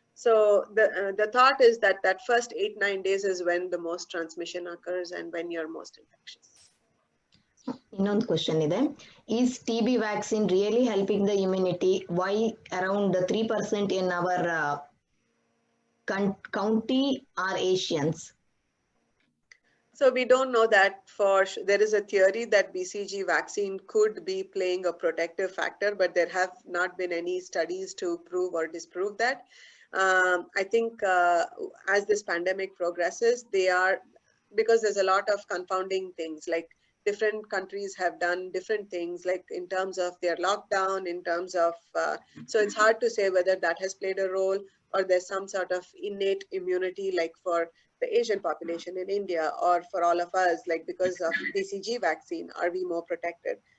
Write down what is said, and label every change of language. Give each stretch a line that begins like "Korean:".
English: So the thought is that that first 8-9 days is when the most transmission occurs and when you're most infectious.
Kannada: ಇನ್ನೊಂದು question ಇದೆ,
English: Is TB vaccine really helping the immunity? Why around 3% in our county are Asians? So we don't know that there is a theory that BCG vaccine could be playing a protective factor, but there have not been any studies to prove or disprove that. I think as this pandemic progresses, because there's a lot of confounding things, like different countries have done different things, like in terms of their lockdown, in terms of, so it's hard to say whether that has played a role or there's some sort of innate immunity, like for the Asian population in India, or for all of us, like because of BCG vaccine, are we more protected?